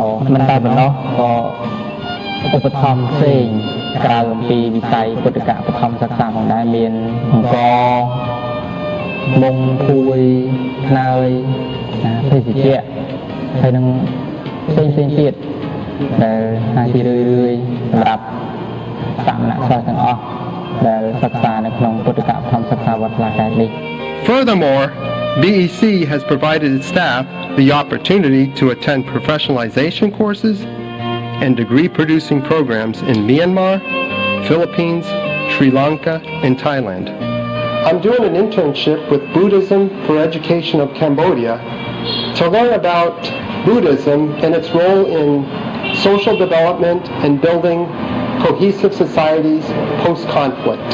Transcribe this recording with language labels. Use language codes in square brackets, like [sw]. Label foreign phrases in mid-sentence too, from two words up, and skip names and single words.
[km] មិនតែប៉ុណ្ណោះក៏ឧបត្ថម្ភផ្សេងក្រៅអំពីវិស័យពុទ្ធកៈបឋមសិក្សាផងដែរមានអង្គមុងគួយខ្នើយភេសជ្ជៈហើយនឹងផ្សេងទៀតដែលអាចជារឿយសម្រាប់សាមណសិស្សទាំងអស់ដែលសិក្សានៅក្នុងពុទ្ធកៈបឋមសិក្សាវត្តខ្លះដែរនេះ [en] Furthermore, BEC has provided its staff the opportunity to attend professionalization courses and degree-producing programs in Myanmar, Philippines, Sri Lanka, and Thailand. I'm doing an internship with Buddhism for Education of Cambodia to learn about Buddhism and its role in social development and building cohesive societies post-conflict.